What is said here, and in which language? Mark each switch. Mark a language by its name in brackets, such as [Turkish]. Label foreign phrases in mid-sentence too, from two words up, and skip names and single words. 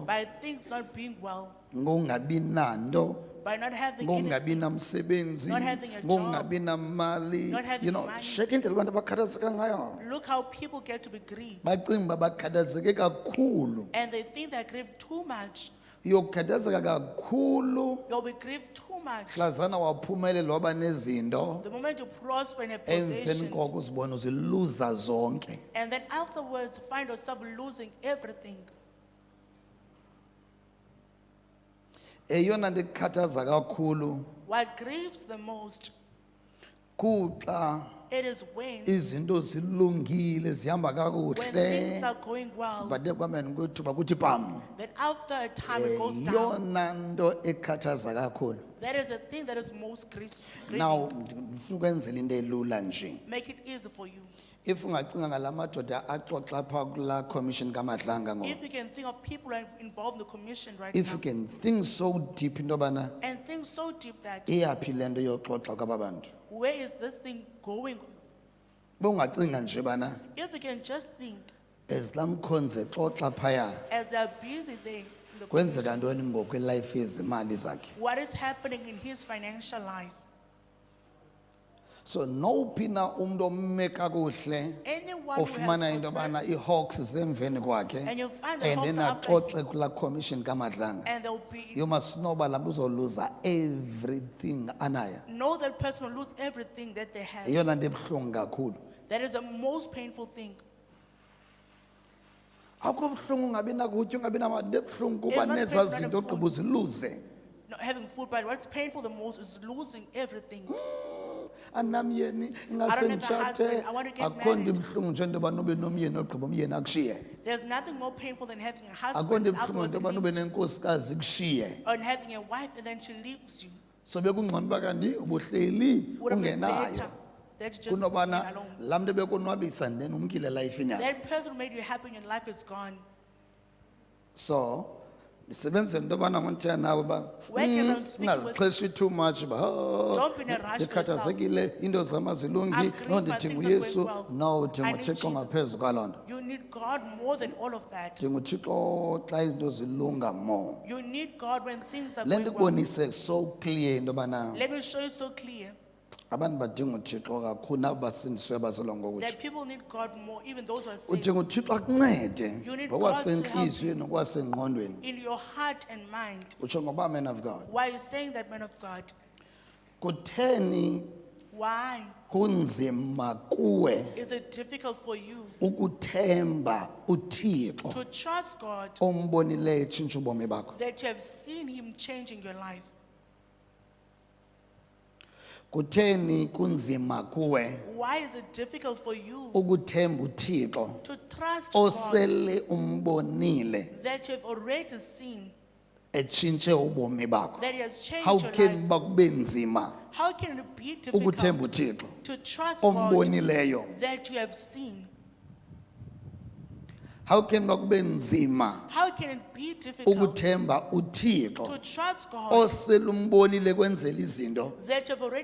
[English] by things not being well, [Xhosa] ngokungabi nanto, [English] by not having any, [Xhosa] ngokungabi namsebenzi, [English] Not having a job, [Xhosa] ngokungabi namali. [English] not having You know, money. [Xhosa] sheka indlela abantu abakhathazeka ngayo. [English] look how people get to be grieved. [Xhosa] Bacinga uba bakhathazeke kakhulu. [English] And they think they're grieved too much. [Xhosa] Uyokhathazeka kakhulu [English] You'll be grieved too much. [Xhosa] mhlazana waphumelela waba nezinto, [English] The moment you prosper and have [Xhosa] emveni [English] possessions, [Xhosa] koko uzibona uziluza zonke. [English] and then afterwards find yourself losing everything. [Xhosa] Eyona nto ekukhathaza kakhulu [English] What grieves the most, [Xhosa] kuxa [English] it is when [Xhosa] izinto zilungile zihamba [English] things [Xhosa] kakuhle [English] are going well, [Xhosa] bade kwameni kwethuba kuthi pam. [English] then after a time it goes down. [Xhosa] Yona nto ekhathaza kakhulu. [English] That is the thing that is most grieving. [Xhosa] Now ndifuna ukwenzela into elula nje. [English] Make it easy for you. [Xhosa] If ungacinga ngala madoda axoxa phaa kulaa commission kaMadlanga ngoku. [English] If you can think of people who are involved in the commission right If you now, can think so deep [Xhosa] into yobana [English] and think so deep that [Xhosa] iyaphi le nto yoxoxa kwaba bantu. [English] where is this thing going? [Xhosa] Bungacinga nje bana [English] If you can just think, [Xhosa] as laa mkhonzi exoxa phaya [English] as they're busy there, in the [Xhosa] kwenzeka ntoni ngokwelife yezimali zakhe. [English] what is happening in his financial life. [Xhosa] So nowuphi na umntu omme kakuhle [English] Anyone who [Xhosa] ofumana [English] has [Xhosa] into [English] prospered, [Xhosa] yobana ii-hawks zemveni kwakhe [English] and you find the and hawks then after [Xhosa] axoxe kulaa commission kaMadlanga, [English] and they'll be, you must know [Xhosa] uba laa mntu uzoluza everything anayo. [English] know that person will lose everything that they have. [Xhosa] Yeyona nto ebuhlungu kakhulu. [English] That is the most painful thing. [Xhosa] Akho buhlungu ungabi nakutya ungabi namali, into ebuhlungu kuba [English] It's not [Xhosa] nezaa [English] painful, not [Xhosa] zinto [English] a food. [Xhosa] ogqiba uziluze. [English] Not having food, but what's painful the most is losing everything. [Xhosa] Anamyeni [English] I don't have a [Xhosa] ingase [English] husband, I want to get [Xhosa] akho nto [English] married. [Xhosa] ibuhlungu nje into yoba ube nomyeni ogqiba umyeni akushiye. [English] There's nothing more painful than having a [Xhosa] Akho [English] husband [Xhosa] nto [English] and [Xhosa] ibuhlungu [English] afterwards [Xhosa] into yoba ube [English] leaves you, [Xhosa] nenkosikazi ikushiye. [English] or having a wife and then she leaves you. [Xhosa] So bekungcono uba kanti ubuhleli [English] Would have been [Xhosa] ungenayo [English] better that you just [Xhosa] kunobana [English] being alone. [Xhosa] laa mntu bekonwabisa then umkile elifini yakhe. [English] That person who made you happy in your life is gone. [Xhosa] So ndisebenzela into yobana ngondithetha nawe uba [English] Where can I speak with- [Xhosa] ungazixheshi [English] too much [Xhosa] uba [English] Don't be in a rush [Xhosa] ndikhathazekile into zam azilungi [English] I'm grieved, no my [Xhosa] ndidinga [English] things are going [Xhosa] uyesu [English] well. [Xhosa] no udinga [English] I need [Xhosa] uthixo [English] Jesus. [Xhosa] ngaphezu kwaloo nto. [English] You need God more than all of that. [Xhosa] Dinga uthixo xa izinto zilunga more. [English] You need God when things are [Xhosa] Le [English] going [Xhosa] nto [English] well. [Xhosa] ibonise [English] so clear [Xhosa] into yobana [English] Let me show you so clear [Xhosa] abantu badinga uthixo kakhulu nabo basindiswe bazelwa ngokutsho. [English] that people need God more, even those who are saved. [Xhosa] Udinga uthixo akuncede [English] You need God to help [Xhosa] ngokwasentliziyweni nokwasengqondweni. [English] In your heart and mind. [Xhosa] Utsho ngoba [English] man of God. Why are you saying that, man of God? [Xhosa] Kutheni [English] Why [Xhosa] kunzima kuwe [English] is it difficult for you [Xhosa] ukuthemba uthixo [English] to trust God [Xhosa] ombonileyo etshintsha ubomi bakho? [English] that you have seen Him changing your life? [Xhosa] Kutheni kunzima kuwe [English] Why is it difficult for you [Xhosa] ukuthemba uthixo [English] to trust God [Xhosa] osele umbonile [English] that you have already seen, [Xhosa] etshintshe ubomi bakho? [English] that He has changed How your can life? [Xhosa] ba kube nzima [English] How can it be [Xhosa] ukuthemba [English] difficult [Xhosa] uthixo [English] to trust God [Xhosa] ombonileyo? [English] that you have seen? How can [Xhosa] ba kube nzima [English] How can it be difficult [Xhosa] ukuthemba [English] to [Xhosa] uthixo [English] trust God [Xhosa] osele umbonile kwenzela izinto? [English] that you have already